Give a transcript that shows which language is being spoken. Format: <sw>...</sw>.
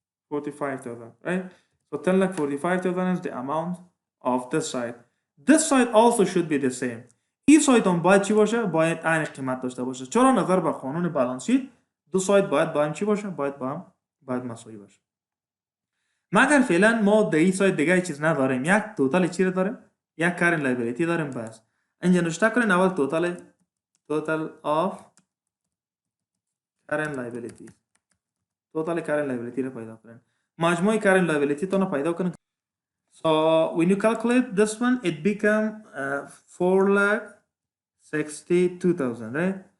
<en>10,45,000. Right? So 10,45,000 is the amount of this side. This side also should be the same.</en> <fa>این سایت هم باید چی باشه؟ باید عین قیمت داشته باشه. چرا نظر به قانون بالانس شیت دو سایت باید با هم چی باشه؟ باید مساوی باشه. مگر فعلا ما در این سایت دیگه چیز نداریم. یک توتال چی رو داریم؟ یک کرنت لایبیلیتی داریم. بس اینجا نوشته کنین اول توتال آف کرنت لایبیلیتی. توتال کرنت لایبیلیتی رو پیدا کنین. مجموع کرنت لایبیلیتی تو رو پیدا کنین.</fa> <en>So when you calculate this one, it become 4,62,000, right?</en>